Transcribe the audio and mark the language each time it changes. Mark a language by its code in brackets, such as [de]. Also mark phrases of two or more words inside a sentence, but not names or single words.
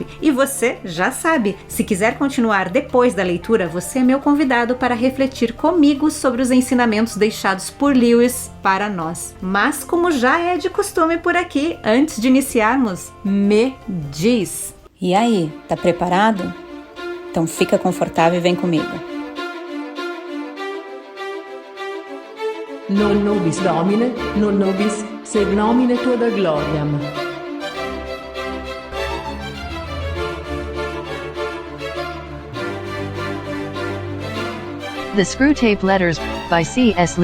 [pt] E você já sabe, se quiser continuar depois da leitura, você é meu convidado para refletir comigo sobre os ensinamentos deixados por Lewis para nós. Mas como já é de costume por aqui, antes de iniciarmos, me diz. E aí, tá preparado? Então fica confortável e vem comigo. [la] Non nobis Domine, non nobis sed nomine tua da gloriam. [en] The Screwtape Letters, by C.S.